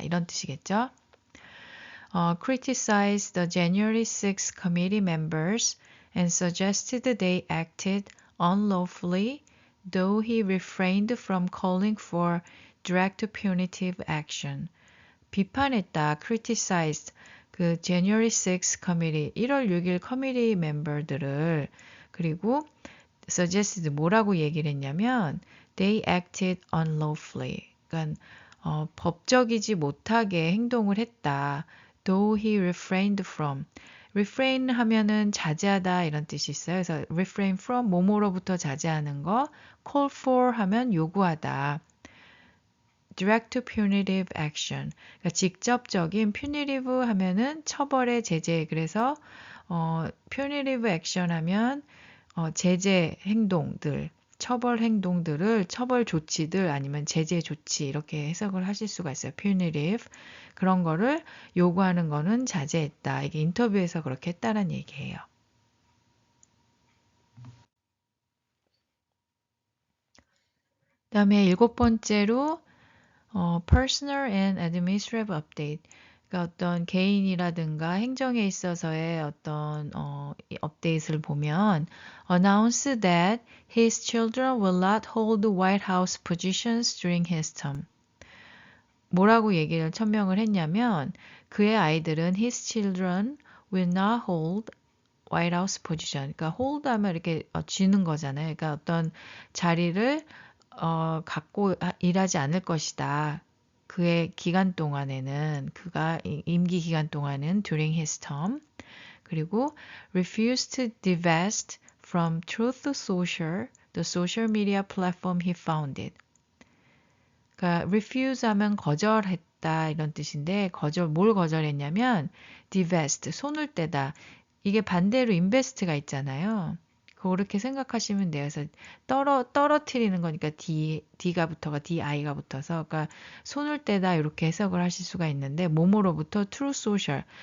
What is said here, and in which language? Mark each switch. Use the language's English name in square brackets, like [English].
[Korean] 이런 뜻이겠죠. [English] Criticized the January 6 committee members and suggested they acted unlawfully, though he refrained from calling for direct punitive action. [Korean] 비판했다, criticized 그 January 6 committee, 1월 6일 커미티 멤버들을 그리고 suggested 뭐라고 얘기를 했냐면 [English] they acted unlawfully. [Korean] 그러니까 법적이지 못하게 행동을 했다. [English] Though he refrained from. [Korean] refrain 하면은 자제하다 이런 뜻이 있어요. 그래서 refrain from 뭐뭐로부터 자제하는 거. call for 하면 요구하다. [English] direct punitive action. [Korean] 그러니까 직접적인 punitive 하면은 처벌의 제재. 그래서 punitive action 하면 제재 행동들, 처벌 행동들을 처벌 조치들 아니면 제재 조치 이렇게 해석을 하실 수가 있어요. [English] punitive. [Korean] 그런 거를 요구하는 거는 자제했다. 이게 인터뷰에서 그렇게 했다는 얘기예요. 그다음에 일곱 번째로 [English] personal and administrative update. [Korean] 그러니까 어떤 개인이라든가 행정에 있어서의 어떤 업데이트를 보면 [English] announce that his children will not hold White House positions during his term. [Korean] 뭐라고 얘기를 천명을 했냐면 그의 아이들은 [English] his children will not hold White House position. [Korean] 그러니까 hold 하면 이렇게 쥐는 거잖아요. 그러니까 어떤 자리를 갖고 일하지 않을 것이다. 그의 기간 동안에는 그가 임기 기간 동안은 [English] during his term 그리고 refused to divest from Truth Social, the social media platform he founded. [Korean] 그러니까 refuse 하면 거절했다 이런 뜻인데 뭘 거절했냐면 divest 손을 떼다. 이게 반대로 invest가 있잖아요. 그렇게 생각하시면 돼요. 그래서 떨어뜨리는 거니까 D가 붙어서, 그러니까 손을 떼다 이렇게 해석을 하실 수가 있는데, 몸으로부터 Truth Social.